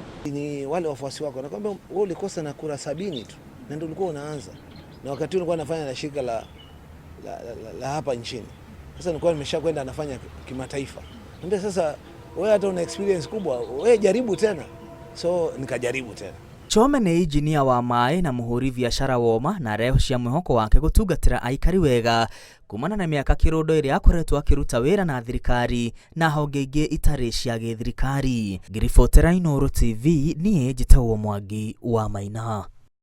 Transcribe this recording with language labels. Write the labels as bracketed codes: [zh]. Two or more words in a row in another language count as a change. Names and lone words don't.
[sw] Ni wale wafuasi wako nakwambia wewe ulikosa na kura 70 tu na ndio ulikuwa unaanza, na wakati ulikuwa unafanya na shirika la hapa nchini. Sasa nilikuwa nimeshakwenda nafanya kimataifa. Ndio sasa wewe hata una experience kubwa, wewe jaribu tena. So nikajaribu tena. [ki] Chome nĩ injinia wa maĩ na mũhũri biacara woma na arehocia mwĩhoko wake gũtungatĩra aikari wega kumana na mĩaka kĩrũndo ĩrĩa akoretwo akĩruta wĩra na thirikari na honge ingĩ itarĩ cia gĩthirikari. Ngĩribotera Inooro TV niĩ njĩtagwo Mwangi wa Maina.